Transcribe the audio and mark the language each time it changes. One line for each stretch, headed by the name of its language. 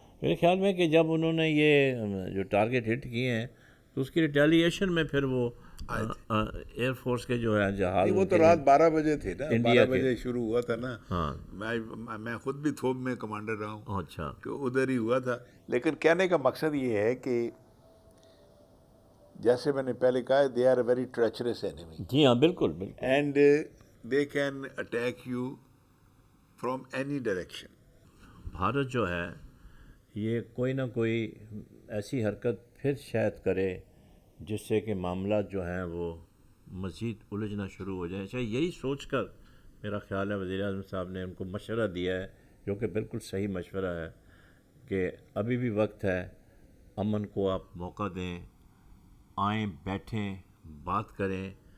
Urdu: میرے خیال میں کہ جب انہوں نے یہ جو ٹارگٹ ہٹ کیے ہیں تو اس کی ریٹیلیشن میں پھر وہ ایئر فورس کے جو ہے جہاز، وہ تو رات 12 بجے تھے نا، انڈیا 12 بجے شروع ہوا تھا نا. ہاں میں خود بھی تھوب میں کمانڈر رہا ہوں. اچھا، تو ادھر ہی ہوا تھا. لیکن کہنے کا مقصد یہ ہے کہ جیسے میں نے پہلے کہا،
English: They are a very treacherous enemy.
Urdu: جی ہاں بالکل بالکل.
English: And they can attack you from any direction.
Urdu: Bharat جو ہے یہ کوئی نہ کوئی ایسی حرکت پھر شاید کرے جس سے کہ معاملات جو ہیں وہ مزید الجھنا شروع ہو جائیں. چاہے یہی سوچ کر میرا خیال ہے وزیر اعظم صاحب نے ان کو مشورہ دیا ہے، جو کہ بالکل صحیح مشورہ ہے، کہ ابھی بھی وقت ہے، امن کو آپ موقع دیں، آئیں بیٹھیں بات کریں.